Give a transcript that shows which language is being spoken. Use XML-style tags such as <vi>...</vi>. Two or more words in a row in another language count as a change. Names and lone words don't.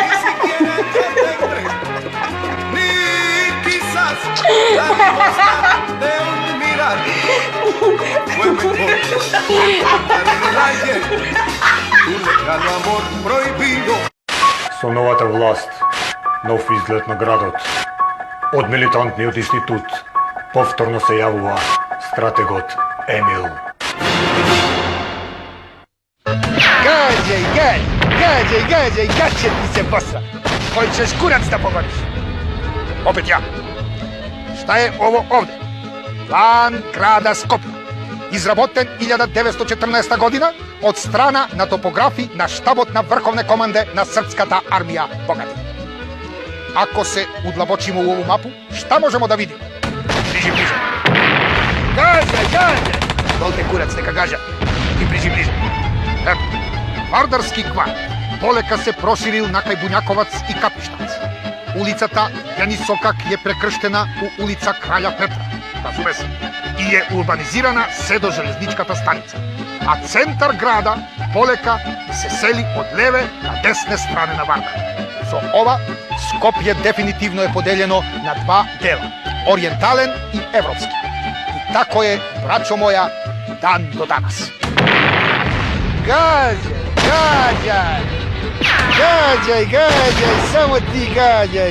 <mk>Со новата власт, нов изглед на градот, од милитантниот институт, повторно се јавува стратегот Емил.</mk> <sr>Gađaj, gaće ti se bosa. Koji ćeš kurac da pogodiš? Opet ja. Šta je ovo ovde? Plan grada Skopja.</sr> <mk>Изработен 1914 година од страна на топографи на штабот на</mk> <sr>Врховне команде</sr> <mk>на Српската армија Богати.</mk> <sr>Ако се удлабочимо у ову мапу, šta можемо да видиме? Ближе. Gađaj! Долте курац, нека гажа. И ближе.</sr> <mk>Ето, Вардарски кварт полека се проширил на кај Буњаковац и Капиштац. Улицата Јанисокак е прекрштена у улица Краља Петра,</mk> <sr>разуме се,</sr> <mk>и е урбанизирана се до железничката станица.</mk> <sr>А центар града полека се сели од леве на десне стране на Вардар.</sr> <mk>Со ова, Скопје дефинитивно е поделено на два дела, ориентален и европски.</mk> <sr>И тако е, брачо моја, дан до данас. Gađaj, samo ti gađaj.</sr>